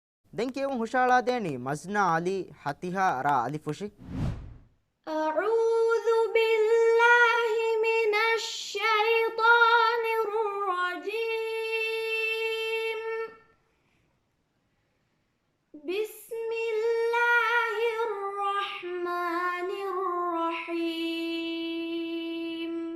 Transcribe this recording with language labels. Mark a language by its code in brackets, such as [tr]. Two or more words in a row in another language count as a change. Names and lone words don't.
[si] දැන් කියමු හුෂාලා දෙනි මස්නා අලි හතිහා රා අලිෆුෂි [ar] أعوذ بالله من الشيطان الرجيم بسم الله الرحمن الرحيم